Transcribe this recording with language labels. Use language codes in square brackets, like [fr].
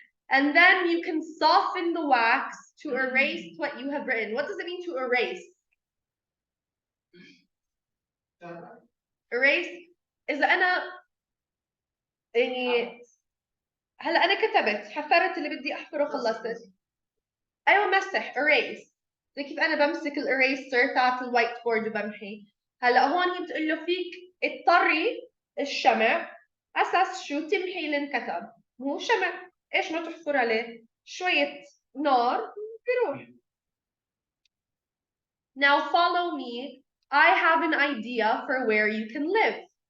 [en] And then you can soften the wax to erase what you have written. What does it mean to erase? [ar] Erase إذا أنا يعني هلا أنا كتبت حفرت اللي بدي أحفره خلصت. أيوة مسح erase. زي كيف أنا بمسك الإريسر تاعت الوايت بورد وبمحي. هلا هون هي بتقول له فيك اضطري الشمع أساس شو تمحي اللي انكتب. مو شمع إيش ما تحفر عليه شوية نار بيروح. [en] Now follow me. I have an idea for where you can live.